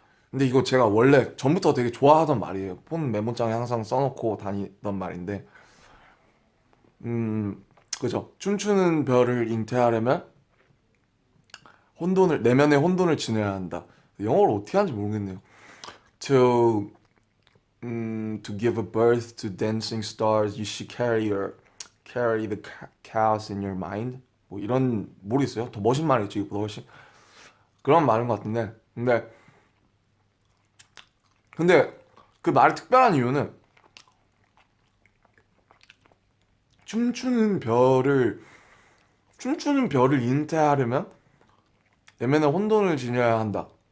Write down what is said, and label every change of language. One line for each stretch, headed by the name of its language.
Korean: 근데 이거 제가 원래 전부터 되게 좋아하던 말이에요. 폰 메모장에 항상 써놓고 다니던 말인데, 그죠? 춤추는 별을 잉태하려면 내면의 혼돈을 지녀야 한다. 영어를 어떻게 하는지 모르겠네요.
English: To to give a birth to dancing stars, you should carry the chaos in your mind.
Korean: 뭐 이런 모르겠어요. 더 멋진 말이죠. 이거보다 훨씬 그런 말인 것 같은데, 근데 그 말이 특별한 이유는 춤추는 별을 춤추는 별을 잉태하려면 내면의 혼돈을 지녀야 한다.